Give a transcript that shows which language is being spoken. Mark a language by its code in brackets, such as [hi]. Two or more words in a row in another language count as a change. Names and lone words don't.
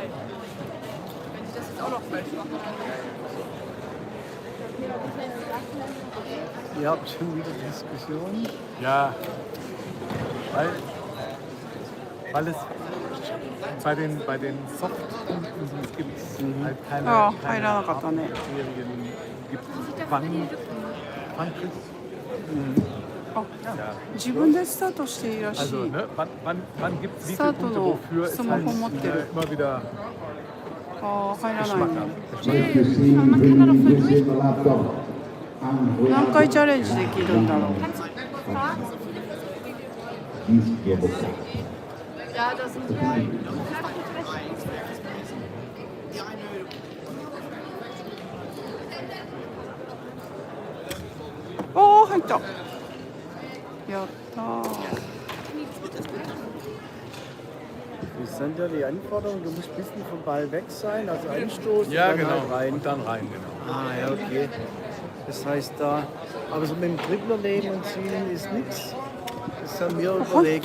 [de] Wenn ich das jetzt auch noch falsch mache, dann. Ihr habt schon wieder Diskussionen. Ja, weil es bei den Es gibt halt keine, [ja] ああ、入らなかったね。 [de] Serien gibt. Wann kriegst [ja] あ、自分でスタートしていいらしい。 [de] Also, ne, wann gibt es wie viele Start Punkte [ja] の [de] wofür ist [ja] スマ [de] halt [ja] ホ持ってる。 [de] immer wieder [ja] ああ、入らないね。 [en] Like you see, bring this is the laptop. And we [ja] 何 [en] have [ja] 回チャレンジできるんだろう。 [en] this cable. [de] Ja, das sind ja. おお、入った。やったー。 Das sind ja die Anforderungen, du musst ein bisschen vom Ball weg sein, also anstoßen Ja, und dann genau. halt rein. Und dann rein, genau. Ah, ja, okay. Das heißt da, aber so mit dem Dribbler nehmen und ziehen ist nichts. Das haben wir überlegt